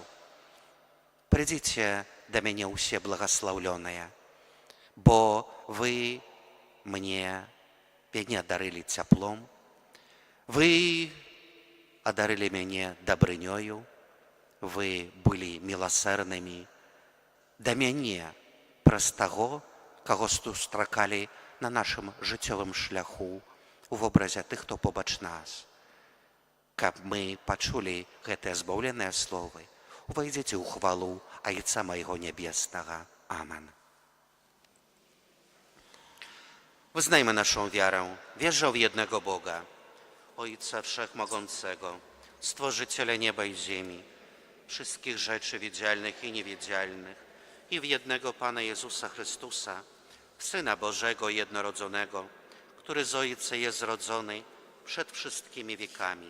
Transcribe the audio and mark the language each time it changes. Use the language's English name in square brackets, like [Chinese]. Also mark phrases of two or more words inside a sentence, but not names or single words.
[Belarusian] Прыйдзіце да мяне ўсе благаслаўлёныя, бо вы мяне адарылі цяплом, вы адарылі мяне дабрынёю, вы былі міласэрнымі да мяне праз таго, каго сустракалі на нашым жыццёвым шляху у вобразе тых, хто побач нас. Каб мы пачулі гэтыя збаўленыя словы, увайдзіце ў хвалу Айца майго нябеснага. Амен. [Polish] Wyznajmy naszą wiarę. Wierzę w jednego Boga, Ojca Wszechmogącego, Stworzyciela nieba i ziemi, wszystkich rzeczy widzialnych i niewidzialnych, i w jednego Pana Jezusa Chrystusa, Syna Bożego jednorodzonego, który z Ojca jest zrodzony przed wszystkimi wiekami.